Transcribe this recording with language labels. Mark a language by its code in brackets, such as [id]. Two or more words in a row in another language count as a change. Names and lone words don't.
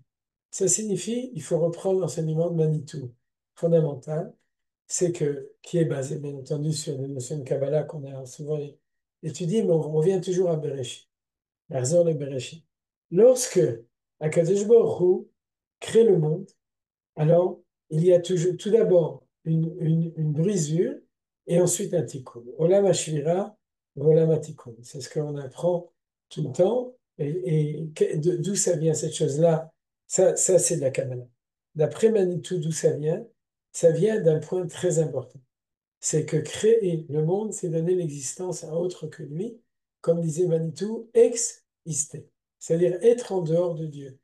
[fr] Ça signifie, il faut reprendre l'enseignement de Manitou fondamental, c'est que, qui est basé bien entendu sur des notions de Kabbalah qu'on a souvent étudiées, mais on revient toujours à Bereshit, la raison de Bereshit. Lorsque [he] Akadosh Baruch Hu [fr] crée le monde, alors, il y a toujours, tout d'abord une brisure et ensuite un tikkun. [he] Olam hashvira, olam hatikkun. [fr] C'est ce qu'on apprend tout le temps. D'où ça vient cette chose-là? Ça c'est de la Kabbalah. D'après Manitou, d'où ça vient? Ça vient d'un point très important. C'est que créer le monde, c'est donner l'existence à autre que lui, comme disait Manitou, [la] ex iste, [fr] c'est-à-dire être en dehors de Dieu.